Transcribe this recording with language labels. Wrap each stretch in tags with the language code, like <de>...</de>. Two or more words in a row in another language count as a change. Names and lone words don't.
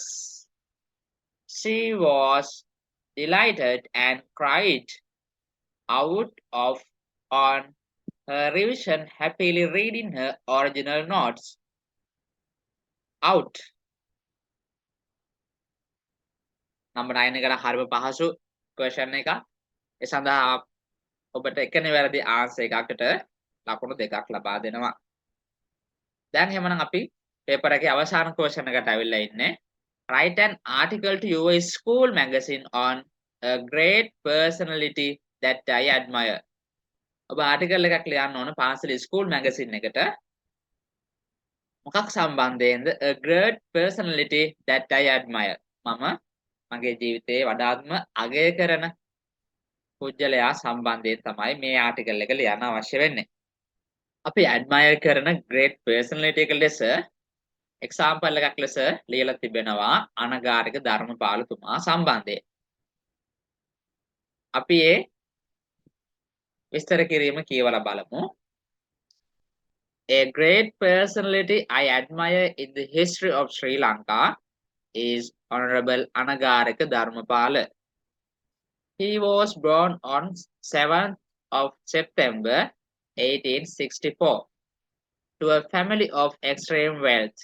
<en>She was delighted and cried out of on her revision, happily reading her original notes.</en> <si>Out. Number 9 එකට හරිම පහසු question එක. ඒ සඳහා ඔබට එක නිවැරදි answer එකකට ලකුණු දෙකක් ලබා දෙනවා. දැන් එහෙමනම් අපි paper එකේ අවසාන question එකට අවිල්ලා ඉන්නේ.</si> <en>Write an article to your school magazine on a great personality that I admire.</en> <si>ඔබ article එකක් ලියන්න ඕන පාසලේ</si> <en>school magazine</en> <si>එකට. මොකක් සම්බන්ධයෙන්ද?</si> <en>A great personality that I admire.</en> <si>මම මගේ ජීවිතයේ වඩාත්ම අගය කරන පුජ්‍යලයා සම්බන්ධයෙන් තමයි මේ ආටිකල් එක ලියන්න අවශ්‍ය වෙන්නේ. අපි admire කරන</si> <en>great personality</en> <si>එක ලෙස example එකක් ලෙස ලියලා තිබෙනවා අනගාരിക ධර්මපාලතුමා සම්බන්ධයෙන්. අපි ඒ විස්තර කිරීම කියවලා බලමු.</si> <en>A great personality I admire in the history of Sri Lanka is Honorable Anagarika Dharmapala. He was born on 7th of September 1864 to a family of extreme wealth.</en>